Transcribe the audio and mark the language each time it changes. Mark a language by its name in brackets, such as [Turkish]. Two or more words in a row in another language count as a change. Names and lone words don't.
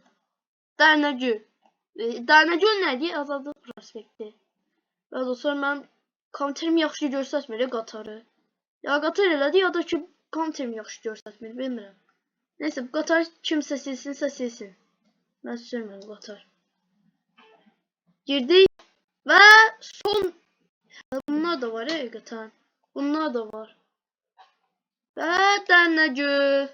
[Azerbaijani] Dərnəgül. Dərnəgül nədir? Azadlıq prospekti. Və dostlar, mən komenterim yaxşı görsətmir qatarı. Ya qatar elədi, ya da ki komenterim yaxşı görsətmir, bilmirəm. Neysə, bu qatar kimsə silsinsə silsin. Mən sürmürəm qatar. [Turkish] Girdik ve son bunlar da var hakikaten. Bunlar da var. Ve Dernegül.